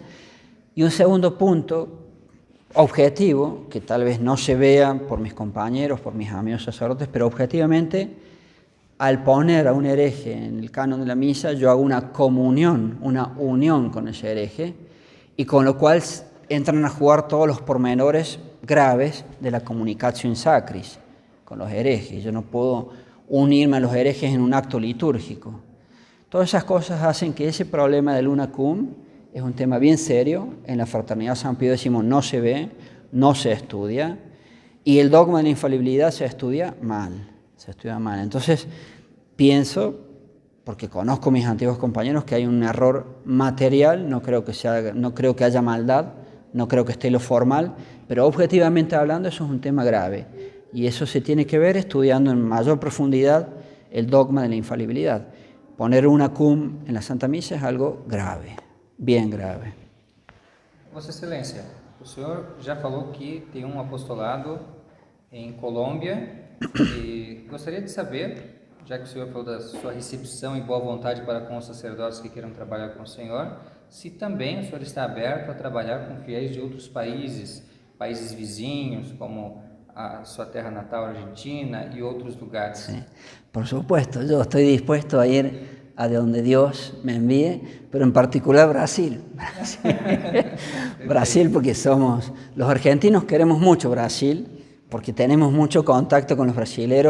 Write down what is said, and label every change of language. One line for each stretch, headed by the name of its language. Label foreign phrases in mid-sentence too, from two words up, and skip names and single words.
Spanish: Y un segundo punto, objetivo, que tal vez no se vea por mis compañeros, por mis amigos sacerdotes, pero objetivamente, al poner a un hereje en el canon de la misa, yo hago una comunión, una unión con ese hereje, y con lo cual entran a jugar todos los pormenores graves de la
Latin: communicatio in sacris
Spanish: con los herejes. Yo no puedo unirme a los herejes en un acto litúrgico. Todas esas cosas hacen que ese problema del Unacum es un tema bien serio. En la Fraternidad San Pío X no se ve, no se estudia, y el dogma de la infalibilidad se estudia mal. Entonces, pienso, porque conozco a mis antiguos compañeros, que hay un error material, no creo que haya maldad, no creo que esté lo formal, pero objetivamente hablando eso es un tema grave. Y eso se tiene que ver estudiando en mayor profundidad el dogma de la infalibilidad. Poner
Latin: una cum
Spanish: en la Santa Misa es algo grave, bien grave.
Portuguese: Vossa Excelência, o senhor já falou que tem um apostolado em Colômbia e gostaria de saber, já que o senhor falou da sua recepção e boa vontade para com os sacerdotes que queiram trabalhar com o senhor, se também o senhor está aberto a trabalhar com fiéis de outros países vizinhos, como a sua terra natal,
Spanish: Argentina, y otros lugares. Sí, por supuesto, yo estoy dispuesto a ir a donde Dios me envíe, pero en particular Brasil. Brasil, porque los argentinos queremos mucho Brasil, porque tenemos mucho contacto con los brasileros.